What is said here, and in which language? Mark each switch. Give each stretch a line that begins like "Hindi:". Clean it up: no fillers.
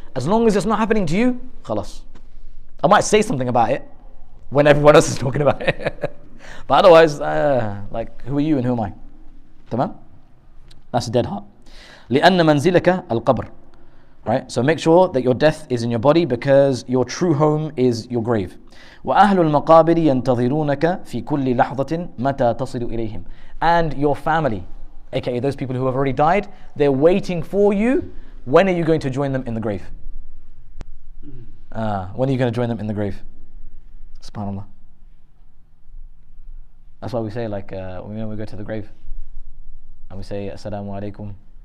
English: As long as it's not happening to you, khalas. I might say something about it when everyone else is talking about it. But otherwise, like, who are you and who am I? Tamam? That's a dead heart.
Arabic: لأن منزلك القبر.
English: Right? So make sure that your death is in your body because your true home is your grave.
Arabic: وأهل المقابر ينتظرونك في كل لحظة متى تصل إليهم.
English: And your family, aka those people who have already died, they're waiting for you. When are you going to join them in the grave? When are you going to join them in the grave? SubhanAllah. That's why we say, like, when we go to the grave and we say, Assalamu alaikum.